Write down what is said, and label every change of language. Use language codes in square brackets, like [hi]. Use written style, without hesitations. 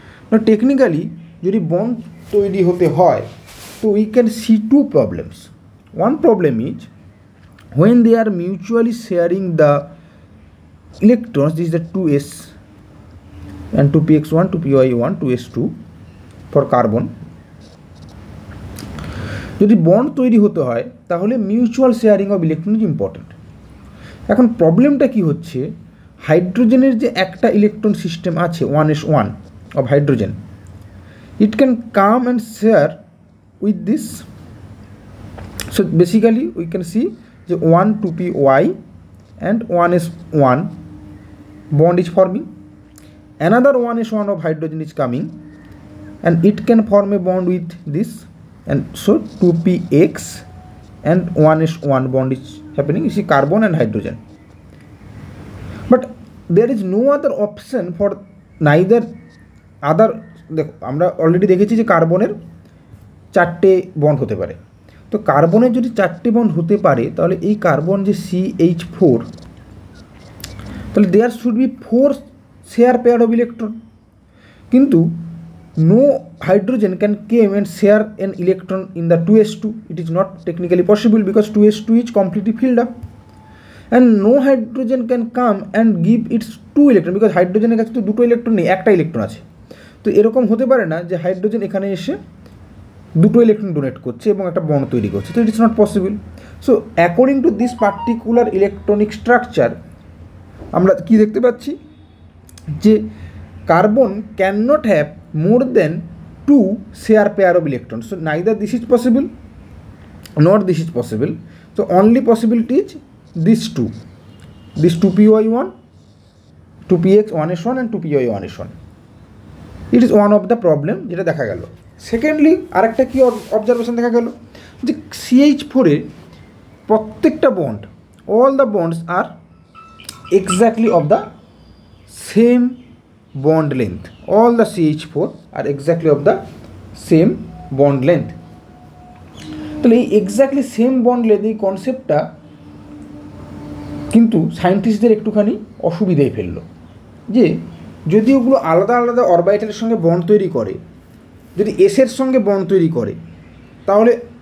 [en] Now technically [bn] যদি bond তৈরি হতে হয় তো [en] we can see two problems. One problem is when they are mutually sharing the electrons, this is the 2s and 2px1, 2py1, 2s2 for carbon. [bn] যদি bond তৈরি হতে হয় তাহলে [en] Mutual sharing of electron is important. [bn] এখন প্রবলেমটা কি হচ্ছে, হাইড্রোজেনের যে একটা ইলেকট্রন সিস্টেম আছে 1s1 [en] of hydrogen, it can come and share with this. So basically we can see the 1 2py and 1s1 bond is forming, another 1s1 of hydrogen is coming and it can form a bond with this, and so 2px and 1s1 bond is happening. You see carbon and hydrogen, but there is no other option for neither other. [bn] দেখো আমরা already দেখেছি যে কার্বনের 4টে bond হতে পারে। তো কার্বনের যদি 4টে বন্ড হতে পারে তাহলে এই কার্বন যে CH4, তাহলে [en] there should be 4 share pair of electron, [bn] কিন্তু [en] no hydrogen can came and share an electron in the 2s2. It is not technically possible because 2s2 is completely filled up, and no hydrogen can come and give its 2 electron because [bn] হাইড্রোজেনের কাছে তো 2টো electron নেই, একটা electron আছে। তো এরকম হতে পারে না যে হাইড্রোজেন এখানে এসে 2টো ইলেকট্রন ডোনেট করছে এবং একটা বন্ড তৈরি করছে, তো [en] It is not possible. So according to this particular electronic structure [bn] আমরা কি দেখতে পাচ্ছি যে carbon [en] Can not have more than 2 share pair of electrons. So neither this is possible nor this is possible. So only possibility is these two, this 2py1, 2px1s1 and 2py1s1. It is one of the problem [bn] যেটা দেখা গেল। Secondly আরেকটা কি observation দেখা গেল যে CH4 এর প্রত্যেকটা bond, [en] all the bonds are exactly of the same bond length. All the CH4 are exactly of the same bond length. [bn] তাহলে এই এক্স্যাক্টলি সেম বন্ড লেন্থ এই কনসেপ্টটা কিন্তু সায়েন্টিস্টদের একটুখানি অসুবিধায় ফেললো, যে যদি ওগুলো আলাদা আলাদা অরবিটালের সঙ্গে বন্ড তৈরি করে, যদি এসের সঙ্গে বন্ড তৈরি করে, তাহলে